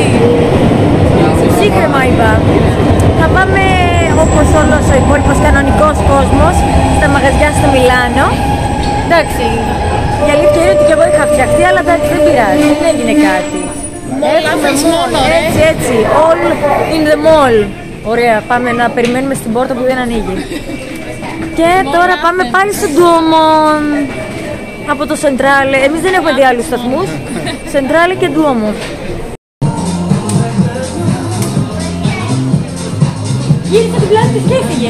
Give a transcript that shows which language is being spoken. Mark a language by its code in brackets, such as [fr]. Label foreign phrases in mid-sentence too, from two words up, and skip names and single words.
[el] Ψύχρεμα είπα. Θα πάμε, όπως όλος ο υπόλοιπος κανονικός κόσμος, στα μαγαζιά στο Μιλάνο. Εντάξει, η αλήθεια είναι ότι και εγώ είχα φτιαχτεί, αλλά εντάξει, δεν πειράζει, δεν έγινε κάτι. Έτσι, [en] all in the mall. [el] Ωραία, πάμε να περιμένουμε στην πόρτα που δεν ανοίγει. Και τώρα πάμε πάλι στον Ντουόμο. Από το Σεντράλε, εμείς δεν έχουμε δει άλλους σταθμούς. Σεντράλε και Ντουόμο. Γύρισε την πλάτη της και έφυγε.